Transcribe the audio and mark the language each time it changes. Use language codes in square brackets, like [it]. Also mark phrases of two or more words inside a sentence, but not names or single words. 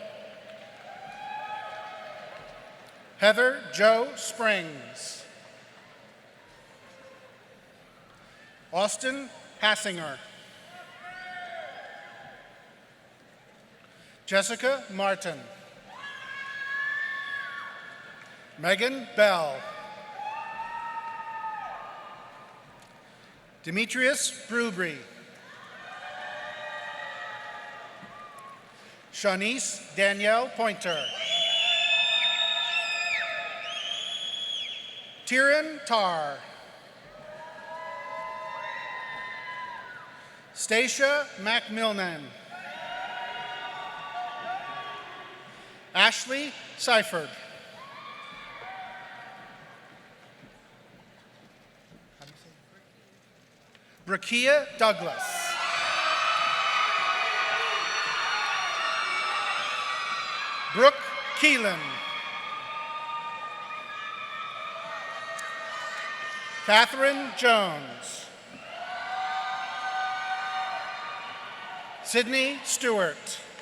[en] Heather Jo Springs. Austin Hassinger. Jessica Martin. Megan Bell. Demetrius Brubry. Shanice Danielle Pointer. Tyrion Tarr. Stacia McMillan. Ashley Seifert. Brakia Douglas. Brooke Keelan. Catherine Jones. Sydney Stewart.